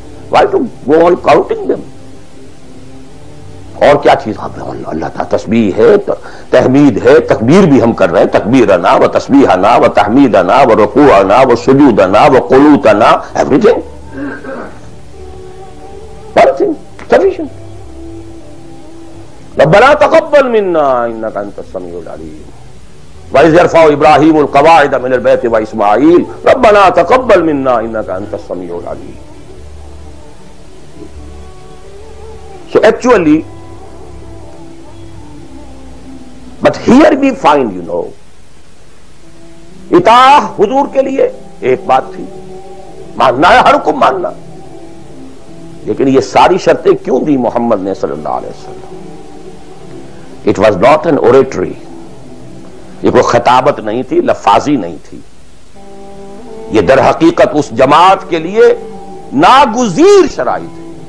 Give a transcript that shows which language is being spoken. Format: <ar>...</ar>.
<en>Why to go on counting them?</en> <ur>اور کیا چیز اللہ تعالیٰ تسبیح ہے, تحمید ہے, تکبیر بھی ہم کر رہے ہیں,</ur> <ar>تکبیرنا و تسبیحنا و تحمیدنا و رکوعنا و سجودنا و قنوتنا,</ar> <ur>everything.</ur> <en>Sufficient.</en> <ar>ربنا تقبل منا انك انت السميع العليم. وإذ يرفع ابراهيم القواعد من البيت واسماعيل ربنا تقبل منا انك انت السميع العليم.</ar> <en>So actually, but here we find,</en> <ur>اطاعہ حضور کے لیے ایک بات تھی، ماننا ہے ہر حکم ماننا، لیکن یہ ساری شرطیں کیوں دی محمد نے صلی اللہ علیہ وسلم؟</ur> <en>It was not an oratory،</en> <ur>یہ کوئی خطابت نہیں تھی، لفاظی نہیں تھی، یہ در حقیقت اس جماعت کے لیے ناگزیر شرائط ہے۔</ur>